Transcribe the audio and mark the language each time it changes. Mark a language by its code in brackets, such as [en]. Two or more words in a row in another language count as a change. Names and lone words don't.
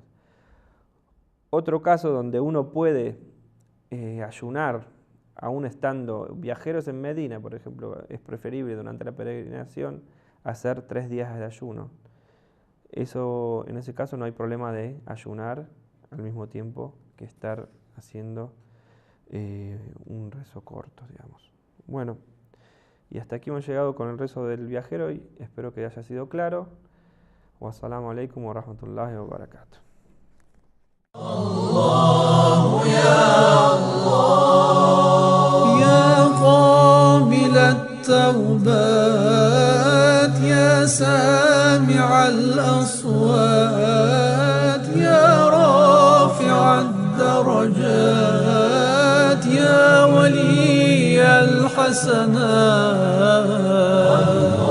[es] Otro caso donde uno puede ayunar aún estando viajeros en Medina, por ejemplo, es preferible durante la peregrinación hacer 3 días de ayuno. Eso, en ese caso no hay problema de ayunar al mismo tiempo que estar haciendo un rezo corto, digamos. Bueno, y hasta aquí hemos llegado con el rezo del viajero y espero que haya sido claro. [ar] والسلام عليكم ورحمة الله وبركاته. الله يا الله يا قابل التوبات يا سامع الأصوات يا رافع الدرجات يا ولي الحسنات